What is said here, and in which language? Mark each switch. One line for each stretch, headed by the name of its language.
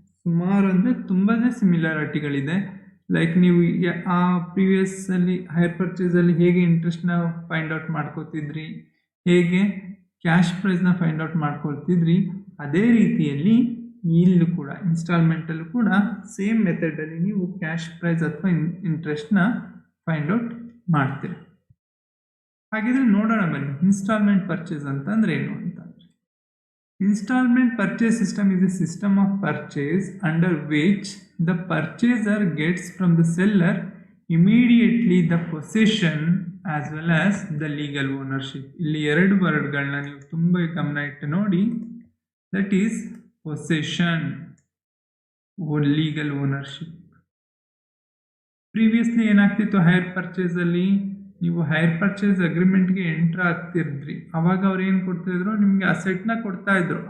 Kannada: ಸುಮಾರು ಅಂದರೆ ತುಂಬಾ ಸಿಮಿಲಾರಿಟಿಗಳಿದೆ. ಲೈಕ್ ನೀವು ಆ ಪ್ರೀವಿಯಸ್ಸಲ್ಲಿ ಹೈರ್ ಪರ್ಚೇಸಲ್ಲಿ ಹೇಗೆ ಇಂಟ್ರೆಸ್ಟ್ನ ಫೈಂಡ್ ಔಟ್ ಮಾಡ್ಕೋತಿದ್ರಿ, ಹೇಗೆ ಕ್ಯಾಶ್ ಪ್ರೈಸ್ನ ಫೈಂಡ್ ಔಟ್ ಮಾಡ್ಕೊಳ್ತಿದ್ರಿ, ಅದೇ ರೀತಿಯಲ್ಲಿ ಇಲ್ಲೂ ಕೂಡ ಇನ್ಸ್ಟಾಲ್ಮೆಂಟಲ್ಲೂ ಕೂಡ ಸೇಮ್ ಮೆಥಡಲ್ಲಿ ನೀವು ಕ್ಯಾಶ್ ಪ್ರೈಸ್ ಅಥವಾ ಇಂಟ್ರೆಸ್ಟ್ನ ಫೈಂಡ್ ಔಟ್ ಮಾಡ್ತೀರ. ಹಾಗಿದ್ರೆ ನೋಡೋಣ ಬನ್ನಿ, ಇನ್ಸ್ಟಾಲ್ಮೆಂಟ್ ಪರ್ಚೇಸ್ ಅಂತಂದ್ರೆ ಏನು ಅಂತ.
English: Installment purchase system is a system of purchase under which the purchaser gets from the seller immediately the possession as well as the legal ownership.
Kannada: ಇಲ್ಲಿ ಎರಡು ವರ್ಡ್ಗಳನ್ನ ನೀವು ತುಂಬ ಗಮನ ಇಟ್ಟು ನೋಡಿ.
English: That is possession, legal ownership.
Kannada: Previously ಏನಾಗ್ತಿತ್ತು, hire purchase ಅಲ್ಲಿ ನೀವು ಹೈರ್ ಪರ್ಚೇಸ್ ಅಗ್ರಿಮೆಂಟ್ಗೆ ಎಂಟರ್ ಆಗ್ತಿದ್ರಿ, ಅವಾಗ ಅವ್ರು ಏನು ಕೊಡ್ತಿದ್ರು, ನಿಮಗೆ ಅಸೆಟ್ನ ಕೊಡ್ತಾ ಇದ್ರು.